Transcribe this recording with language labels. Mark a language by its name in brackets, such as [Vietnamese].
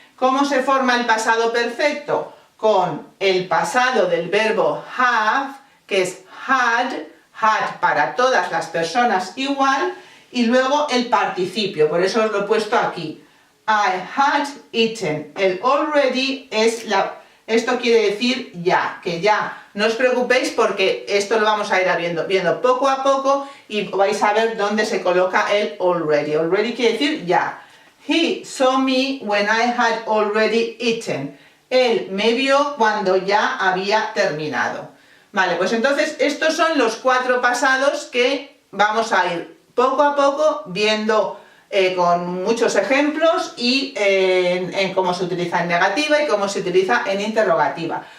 [Spanish] ¿Cómo se forma el pasado perfecto? Con el pasado del verbo have, que es had para todas las personas igual, y luego el participio, por eso os lo he puesto aquí. [English] I had eaten. [Spanish] El already es esto quiere decir ya, que ya. No os preocupéis porque esto lo vamos a ir viendo poco a poco y vais a ver dónde se coloca el already. Already quiere decir ya. [English] He saw me when I had already eaten. [Spanish] Él me vio cuando ya había terminado. Vale, pues entonces estos son los cuatro pasados que vamos a ir poco a poco viendo con muchos ejemplos y en cómo se utiliza en negativa y cómo se utiliza en interrogativa.